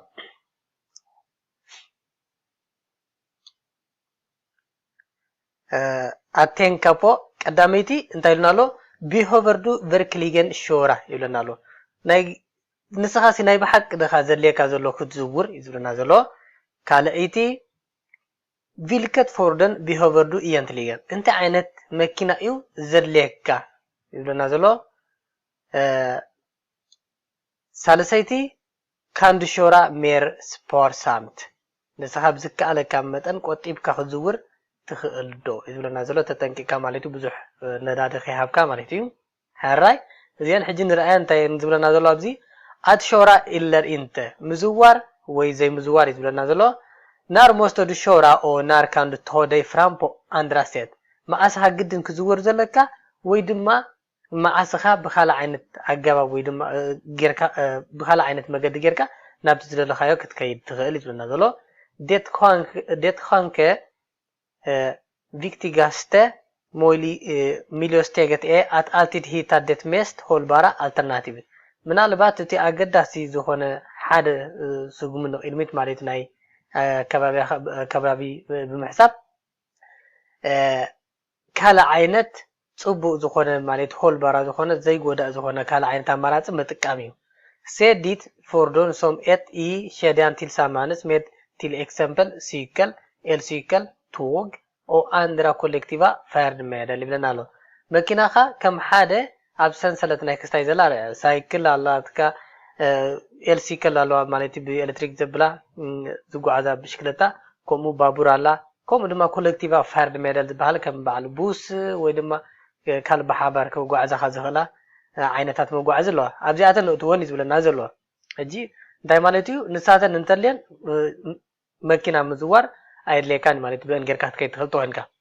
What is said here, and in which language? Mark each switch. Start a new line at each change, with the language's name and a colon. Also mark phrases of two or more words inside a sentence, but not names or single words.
Swedish: att tänka på
Tigrinya: ቀዳመይቲ እንታይ ይብለናሎ
Swedish: behöver du verkligen köra
Tigrinya: ይብለናሎ ናይ ንስኻሲ ናይ ብሓቅ ደኻ ዘልየካ ዘሎ ክትዝውር ይዝብለና ዘሎ ካልአይቲ
Swedish: vilket fordon behöver du egentligen
Tigrinya: እንታይ ዓይነት መኪና እዩ ዘልየካ ይዝብለና ዘሎ ሳልሰይቲ ካንድ
Swedish: köra mer sparsamt
Tigrinya: ንስኻ ብዝከኣለካ መጠን ቆጢብካ ክትዝውር ትኽእል ዶ ይዝብለና ዘሎ ተጠንቂቕካ ማለት እዩ ብዙሕ ነዳዲ ከይሃብካ ማለት እዩ ሓራይ እዚአን ሕጂ ንርአያ እንታይ ዝብለና ዘሎ ኣብዚ
Swedish: att köra eller inte
Tigrinya: muzwar ወይ ዘይ muzwar ይዝብለና ዘሎ
Swedish: när måste du köra och när kan du ta dig fram på andra sätt
Tigrinya: ማዓስኻ ግድን ክዝውር ዘለካ ወይ ድማ ማዓስኻ ብኻላ ዓይነት ኣገባብ ወይ ድማ ጌርካ ብኻላ ዓይነት መገዲ ጌርካ ናብቲ ዝደለኻዮ ክትከይድ ትኽእል ይዝብለና ዘሎ
Swedish: det kanske viktigaste miljösteget är att alltid hitta det mest hållbara alternativet
Tigrinya: ምናልባት እቲ ኣገዳሲ ዝኾነ ሓደ ስጉም ነው ኢልሚት ማለት ናይ ከባቢ ብምሕሳብ ካለ ዓይነት ጽቡቕ ዝኾነ ማለት ሆልባራ ዝኾነ ዘይጎዳእ ዝኾነ ካለ ዓይነት ኣማራጺ መጥቀም እዩ
Swedish: se ditt fordon som ett i kedjan tillsammans med till exempel cykel, elcykel, tåg och andra kollektiva färdmedel
Tigrinya: ይብለና ኣሎ መኪናኻ ከም ሓደ ኣብ ሰንሰለት ናይ ክስታይ ዘላ ሳይክል ኣላትካ ኤልሲክል ኣለዋ ማለት ብኤሌክትሪክ ዘብላ ዝጓዓዛ ብሽክለታ ከምኡ ባቡር ኣላ ከምኡ ድማ
Swedish: kollektiva färdmedel
Tigrinya: ዝበሃል ከም በዓል ቡስ ወይ ድማ ካልእ ብሓባር ክጓዓዛኻ ዝኽእላ ዓይነታት መጓዓዚ ኣለዋ ኣብዚኣተን እትወን ይዝብለና ዘሎ ሕጂ እንታይ ማለት እዩ ንሳተን እንተልየን መኪና ምዝዋር ኣይድልየካን ማለት በእንጌርካ ትከይትኽእል ትኮንካ